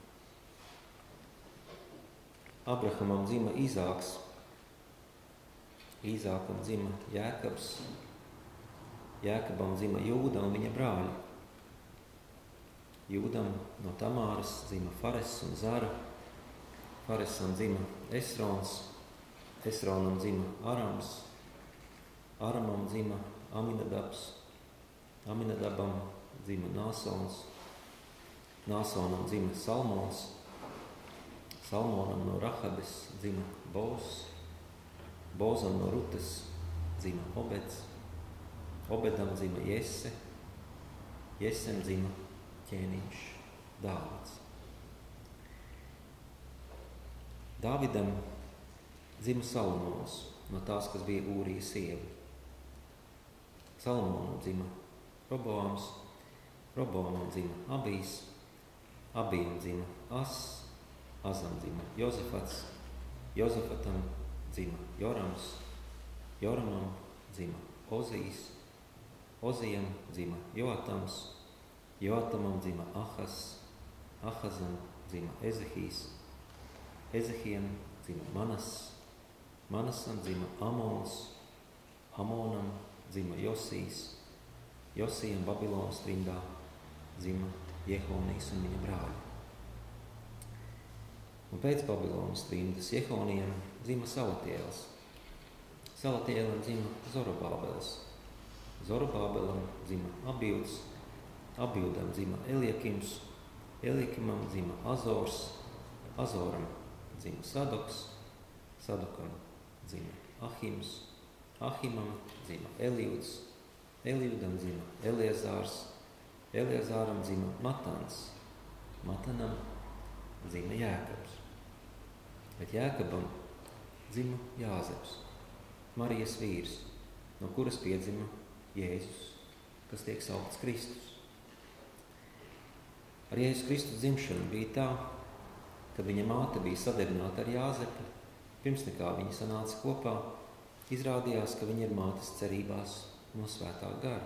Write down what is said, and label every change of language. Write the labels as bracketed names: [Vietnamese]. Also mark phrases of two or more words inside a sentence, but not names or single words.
[Latvian] Abrahamam dzima Īzāks, Īzākam dzima Jēkabs, Jēkabam dzima Jūda un viņa brāļi. Jūdam no Tamāras dzima Fares un Zara, Faresam dzima Esrons, Esronam dzima Arams, Aramam dzima Aminadabs, Aminadabam dzima Nāsons, Nāsonam dzima Salmons, Salmonam no Rahabes dzima Bozs, Bozam no Rutes dzima Obeds, Obedam dzima Jese, Jesem dzima ķēniņš Dāvids. Dāvidam dzima Salomons no tās, kas bija Ūrija sieva. Salomonam dzima Roboams, Roboamam dzima Abijs, Abijam dzima Azam dzima Jozefats, Jozefatam dzima Jorams, Joramam dzima Ozijs, Ozijam dzima Joatams, Joatamam dzima Ahas, Ahazam dzima Ezehijs, Ezehijam dzima Manas, Manasam dzima Amons, Amonam dzima Josijs, Josijam Babilonas trimdā dzima Jehonijs un viņa brāļi. Un pēc Babilonas trimdas Jehonijam dzima Salatiēls, Salatielam dzima Zorobābels, Zorobābelam dzima Abilds, Abildam dzima Eliakims, Eliakimam dzima Azors, Azoram dzima Sadoks, Sadokam dzima Ahims, Ahimam dzima Eliuds, Eliudam dzima Eliezārs, Eliezāram dzima Matans, Matanam dzima Jēkabs. Bet Jēkabam dzima Jāzeps, Marijas vīrs, no kuras piedzima Jēzus, kas tiek saukts Kristus. Ar Jēzus Kristus dzimšanu bija tā, kad viņa māte bija sadarbināta ar Jāzepu, pirms nekā viņa sanāca kopā, izrādījās, ka viņa ir mātes cerībās no svētā gara.